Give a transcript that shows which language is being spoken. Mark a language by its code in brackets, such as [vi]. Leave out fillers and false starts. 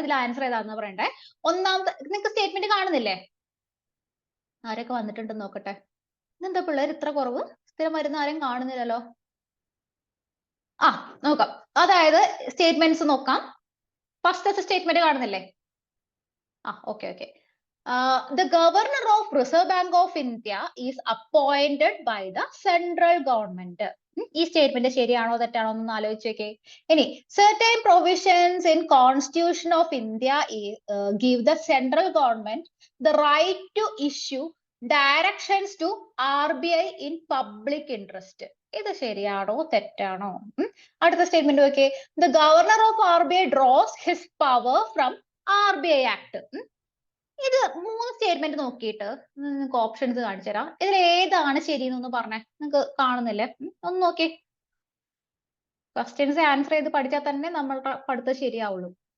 [ml] ഇതിൽ ആൻസർ ഏതാണെന്ന് പറയണ്ടേ. ഒന്നാമത്തെ, നിങ്ങൾക്ക് സ്റ്റേറ്റ്മെന്റ് കാണുന്നില്ലേ? ആരൊക്കെ വന്നിട്ടുണ്ടെന്ന് നോക്കട്ടെ. ഇതെന്താ പിള്ളേർ ഇത്ര കുറവ്? സ്ഥിരം വരുന്ന ആരും കാണുന്നില്ലല്ലോ. നോക്കാം. അതായത് സ്റ്റേറ്റ്മെന്റ്സ് നോക്കാം. ഫസ്റ്റത്തെ സ്റ്റേറ്റ്മെന്റ് കാണുന്നില്ലേ? Okay. [en] The governor of Reserve Bank of India is appointed by the central government. [ml] ഈ സ്റ്റേറ്റ്മെന്റ് ശരിയാണോ തെറ്റാണോ എന്ന് ആലോചിച്ച് നോക്കേ. [en] ഇനി certain provisions in Constitution of India give the central government the right to issue directions to RBI in public interest. [ml] ഇത് ശരിയാണോ തെറ്റാണോ? അടുത്ത സ്റ്റേറ്റ്മെന്റ് നോക്കേ. [en] The governor of RBI draws his power from RBI Act. [ml] ഇത് 3 statement നോക്കിയിട്ട് നിങ്ങൾക്ക് options കാണിച്ചു തരാം. ഇതിൽ ഏതാണ് ശരി എന്നൊന്ന് പറഞ്ഞേ. നിങ്ങൾക്ക് കാണുന്നില്ലേ? ഒന്ന് നോക്കി. ക്വസ്റ്റ്യൻസ് ആൻസർ ചെയ്ത് പഠിച്ചാൽ തന്നെ നമ്മളുടെ പഠിത്തം ശരിയാവുള്ളൂ.